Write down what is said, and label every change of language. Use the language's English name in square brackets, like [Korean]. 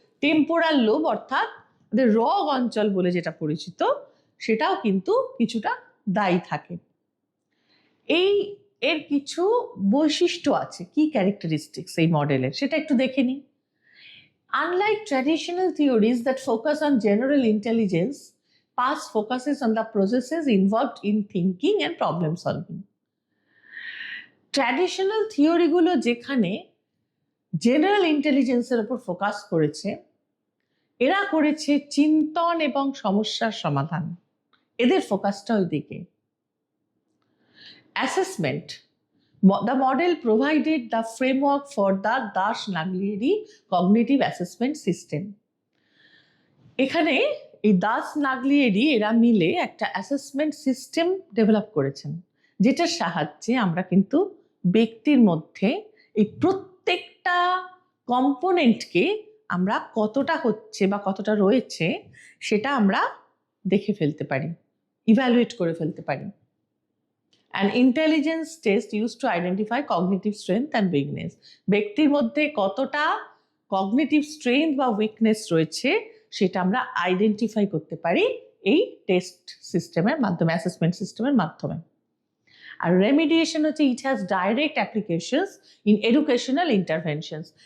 [Bangla] Temporal lobe অর্থাৎ রগ অঞ্চল বলে যেটা পরিচিত, সেটাও কিন্তু কিছুটা দায়ী থাকে। এর কিছু বৈশিষ্ট্য আছে, কি ক্যারেক্টারিস্টিক্স এই মডেলের, সেটা একটু দেখে নিই। [English] Unlike traditional theories that focus on general intelligence, PASS focuses on the processes involved in thinking and problem solving. [Bangla] Traditional থিওরিগুলো যেখানে জেনারেল ইন্টেলিজেন্সের উপর ফোকাস করেছে, এরা করেছে চিন্তন এবং সমস্যার সমাধান, এদের ফোকাসটা ওই দিকে। [English] Assessment, the model provided the framework for the Dash-Naglieri cognitive assessment system. [Bangla] এখানে এই দাস-নাগলিয়েরি এরা মিলে একটা অ্যাসেসমেন্ট সিস্টেম ডেভেলপ করেছেন, যেটার সাহায্যে আমরা কিন্তু ব্যক্তির মধ্যে এই প্রত্যেকটা কম্পোনেন্টকে আমরা কতটা হচ্ছে বা কতটা রয়েছে সেটা আমরা দেখে ফেলতে পারি, ইভ্যালুয়েট করে ফেলতে পারি। [English] An intelligence test used to identify cognitive strength and weakness. [Bangla] ব্যক্তির মধ্যে কতটা কগনিটিভ স্ট্রেংথ বা উইকনেস রয়েছে সেটা আমরা আইডেন্টিফাই করতে পারি এই টেস্ট সিস্টেমের মাধ্যমে, অ্যাসেসমেন্ট সিস্টেমের মাধ্যমে। আর রেমিডিয়েশন হচ্ছে [English] It has direct applications in educational interventions.